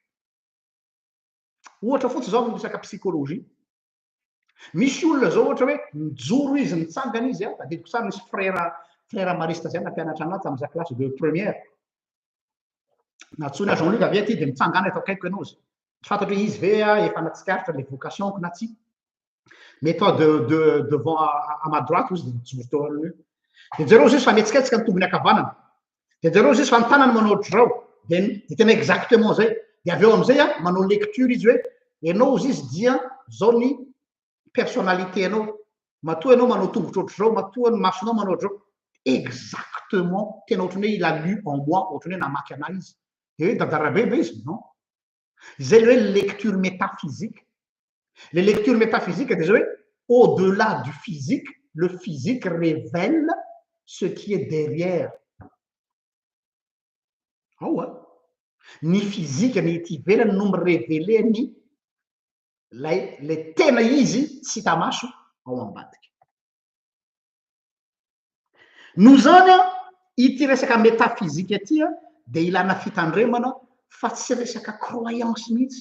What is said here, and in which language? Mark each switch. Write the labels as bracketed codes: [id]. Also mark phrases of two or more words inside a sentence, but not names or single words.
[mg] Ohatra fotsy zao misaka psychologie. Misy olona zao ohatra hoe mijoro izy mitsangana izy tadidiko sa misy [fr] frère mariste [mg] zay nampianatra anazy tamin'za [fr] classe de première. [mg] Natsony Jean-Luc avy aty de mitsangana eto akaiko ianao izy. Tsy fantatro hoe izy ve efa natsikaritra [fr] les vocations [mg] na tsy. [fr] Mets-toi devant à ma droite [mg] izy de mijoro teo aloha. De jereo izy fa mietsiketsika ny tombony akavanana. De jereo izy fa ny tanany manao ohatr'izao. De tena exactement zay. De avy eo am'zay manao lecture izy hoe ianao izy dia zao ny personnalité anao. Matoa ianao manao tongotra ohatr'izao, matoa ny masonao manao ohatr'izao. Exactement tena ohatrany hoe [fr] il a lu en moi, [mg] ohatrany hoe namaky anahy izy. De hoe dadarabe be izy non. Zay le hoe [fr] lecture métaphysique. Les lectures métaphysiques, désolé, au-delà du physique, le physique révèle ce qui est derrière. Ah ouais. [mg] Ni physique, ni ivelany no mirévélé ny le tena izy tsy hita maso ao ambadika. No zany ity resaka métaphysique aty de ilana fitandremana fa tsy resaka croyance mihitsy.